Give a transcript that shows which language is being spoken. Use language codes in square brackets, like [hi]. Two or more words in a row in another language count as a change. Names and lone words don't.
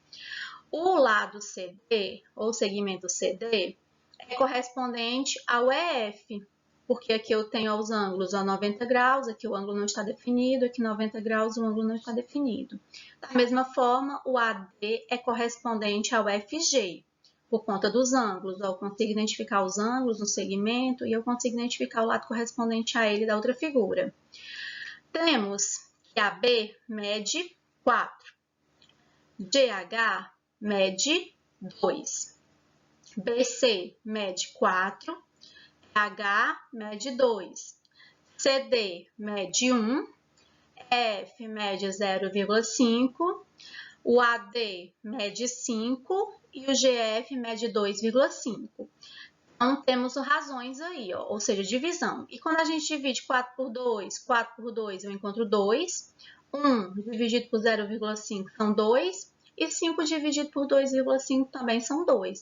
[pt] O lado CD, ou segmento CD, é correspondente ao EF, porque aqui eu tenho os ângulos a 90 graus, aqui o ângulo não está definido, aqui 90 graus o ângulo não está definido. Da mesma forma, o AD é correspondente ao FG, por conta dos ângulos. Eu consigo identificar os ângulos no segmento e eu consigo identificar o lado correspondente a ele da outra figura. Temos que AB mede 4, GH mede 2, BC mede 4, H mede 2, CD mede 1, F mede 0,5, o AD mede 5 e o GF mede 2,5. Então, temos razões aí, ó, ou seja, divisão. E quando a gente divide 4 por 2, eu encontro 2. 1 dividido por 0,5 são 2. E 5 dividido por 2,5 também são 2.